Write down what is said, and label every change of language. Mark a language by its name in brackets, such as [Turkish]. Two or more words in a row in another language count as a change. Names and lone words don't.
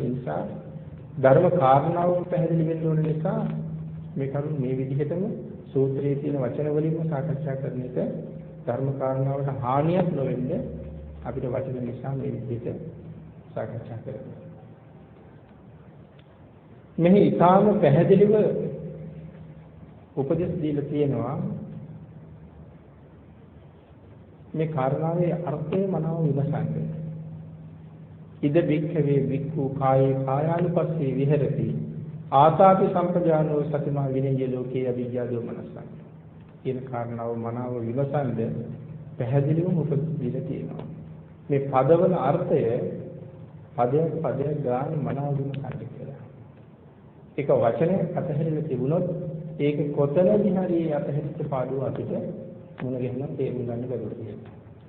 [Sinhala] ඒ නිසා ධර්ම කාරණාව පැහැදිලි වෙන්න ඕන නිසා මේ කරුණ මේ විදිහටම සූත්‍රයේ තියෙන වචන වලින්ම සාකච්ඡා කරන එක ධර්ම කාරණාවට හානියක් නොවෙන්න අපිට වචන නිසා මේ විදිහට සාකච්ඡා කරනවා. මෙහි ඊටාම පැහැදිලිව උපදෙස් දීලා තියෙනවා මේ කාරණාවේ අර්ථය මනාව විමසන්න. [Pali] ඉද භික්ඛවේ භික්ඛු කායේ කායානුපස්සී විහෙරති ආතාපි සම්පජානෝ සතිමා විනය්‍ය ලෝකේ අවිද්‍යා දෝමනස්සං [Sinhala] කියන කාරණාව මනාව විමසන්න පැහැදිලිවම උපදෙස් දීලා තියෙනවා. මේ පදවල අර්ථය පදයක් ගාන මනාව විමසන්න කියලා. එක වචනයක් අතහැරලා තිබුණොත් ඒක කොතනදී හරි අතහැරිච්ච පාඩුව අපිට මුණ ගැහෙනවා තේරුම් ගන්න බැරුව තියෙනවා.